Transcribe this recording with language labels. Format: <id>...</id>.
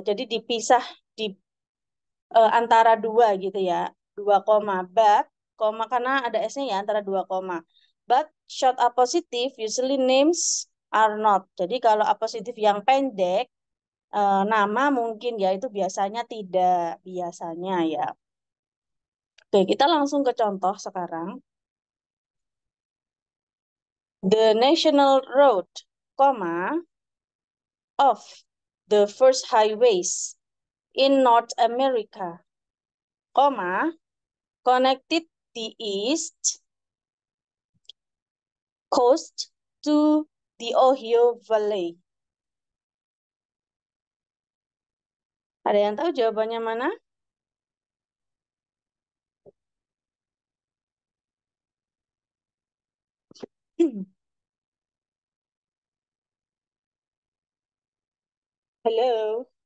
<id>Jadi dipisah di antara dua gitu ya, dua koma, but koma karena ada s-nya ya antara dua koma,</id> <en>but short apositive usually names are not.</en> <id>Jadi kalau apositif yang pendek nama mungkin ya itu biasanya tidak, biasanya ya. Oke, kita langsung ke contoh sekarang.</id> <en>The national road, comma, of the first highways in North America, comma, connected the East Coast to the Ohio Valley.</en> <id>Ada yang tahu jawabannya mana? Halo.</id>